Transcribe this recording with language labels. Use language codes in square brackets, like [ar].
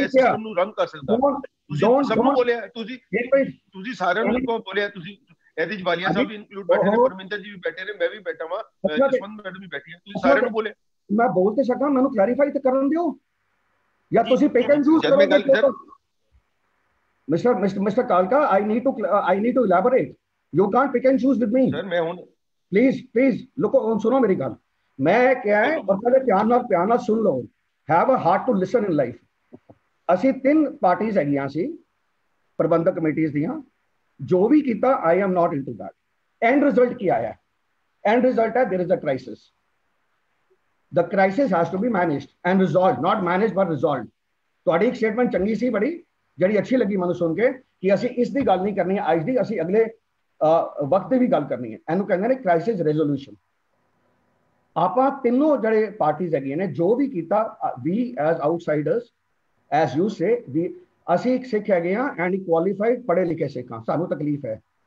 [pa] ਇਸ ਸਿਸਟਮ ਨੂੰ ਰੰਗ ਕਰ ਸਕਦਾ। ਤੁਸੀਂ ਸਭ ਨੂੰ ਬੋਲਿਆ, ਤੁਸੀਂ ਸਾਰਿਆਂ ਨੂੰ ਕੋ ਬੋਲਿਆ। ਤੁਸੀਂ ਇਹਦੇ ਚ ਵਾਲੀਆ ਸਾਹਿਬ ਵੀ ਇਨਕਲੂਡ ਬੈਠੇ ਨੇ, ਪਰਮਿੰਦਰ ਜੀ ਵੀ ਬੈਠੇ ਨੇ, ਮੈਂ ਵੀ ਬੈਠਾ ਵਾਂ, ਜਸਵੰਤ ਮੈਡਮ ਵੀ ਬੈਠੀ ਹੈ। ਤੁਸੀਂ ਸਾਰਿਆਂ ਨੂੰ ਬੋਲਿਆ। ਮੈਂ ਬੋਲ ਤੇ ਸਕਾਂ, ਮੈਨੂੰ ਕਲੈਰੀਫਾਈ ਤੇ ਕਰਨ ਦਿਓ, ਜਾਂ ਤੁਸੀਂ [en] pick and choose [pa] ਕਰੋਗੇ। [en] Mister ਕਾਲਕਾ, I need to elaborate. You can't pick and choose with me. [pa] Sir ਮੈਂ ਹੁਣ ਪਲੀਜ਼ ਲੁਕੋ, ਸੁਣੋ ਮੇਰੀ ਗੱਲ। ਮੈਂ ਕਿਹਾ ਹੈ, ਔਰ ਪਹਿਲੇ ਪਿਆਰ ਨਾਲ ਸੁਣ ਲਓ। [en] Have a heart to listen in life. [pa] ਅਸੀਂ 3 ਪਾਰਟੀਆਂ ਹੈਗੀਆਂ ਸੀ ਪ੍ਰਬੰਧਕ ਕਮੇਟੀਆਂ ਦੀਆਂ। ਜੋ ਵੀ ਕੀਤਾ, [en] I am not into that. [pa] End result ਕੀ ਆਇਆ? ਐਂਡ ਰਿਜ਼ਲਟ ਹੈ [en] there is a crisis. The crisis has to be managed and resolved, not managed but resolved. [pa] ਤੁਹਾਡੀ ਇੱਕ ਸਟੇਟਮੈਂਟ ਚੰਗੀ ਸੀ ਬੜੀ, ਜਿਹੜੀ ਅੱਛੀ ਲੱਗੀ ਮੈਨੂੰ ਸੁਣ ਕੇ, ਕਿ ਅਸੀਂ ਇਸ ਦੀ ਗੱਲ ਨਹੀਂ ਕਰਨੀ ਹੈ ਅੱਜ ਦੀ, ਅਸੀਂ ਅਗਲੇ ਵਕਤ ਦੀ ਵੀ ਗੱਲ ਕਰਨੀ ਹੈ। ਇਹਨੂੰ ਕਹਿੰਦੇ ਨੇ ਕ੍ਰਾਈਸਿਸ ਰੈਜ਼ੋਲੂਸ਼ਨ। ਆਪਾਂ ਤਿੰਨੋਂ ਜਿਹੜੇ ਪਾਰਟੀਆਂ ਹੈਗੀਆਂ ਨੇ, ਜੋ ਵੀ ਕੀਤਾ, [en] we as outsiders, as you say, [pa] ਅਸੀਂ ਇੱਕ ਸਿੱਖ ਹੈਗੇ ਹਾਂ ਐਂਡ ਕੁਆਲੀਫਾਈਡ ਪੜ੍ਹੇ ਲਿਖੇ ਸਿੱਖ ਹਾਂ। ਸਾਨੂੰ ਤਕਲੀਫ ਹੈ।